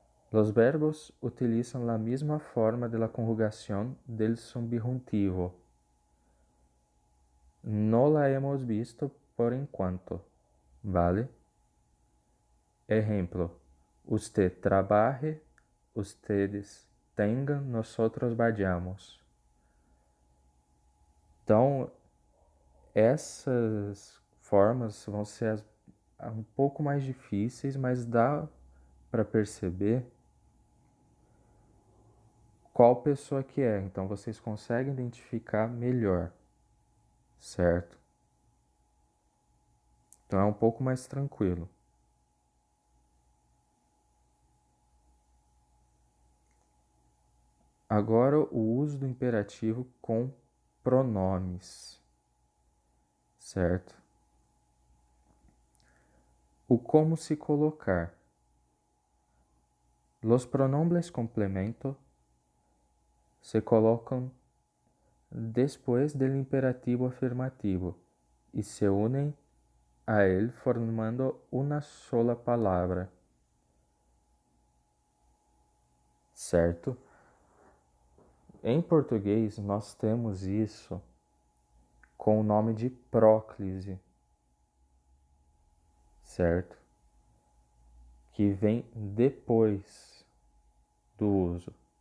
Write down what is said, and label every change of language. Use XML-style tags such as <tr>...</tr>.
<es>Los verbos utilizan la misma forma de la conjugación del subjuntivo. No la hemos visto</es> <pt>por enquanto,</pt> <es>¿vale? Ejemplo, usted trabaje, ustedes tengan, nosotros vayamos.</es> <pt>Então, essas formas vão ser um pouco mais difíceis, mas dá para perceber qual pessoa que é. Então, vocês conseguem identificar melhor, certo? Então, é um pouco mais tranquilo. Agora o uso do imperativo com pronomes, certo? O como se colocar.</pt> <es>Los pronombres complemento se colocan después del imperativo afirmativo y se unen a él formando una sola</es> <pt>palavra, certo? Em português, nós temos isso com o nome de próclise, certo? Que vem depois do uso.</pt>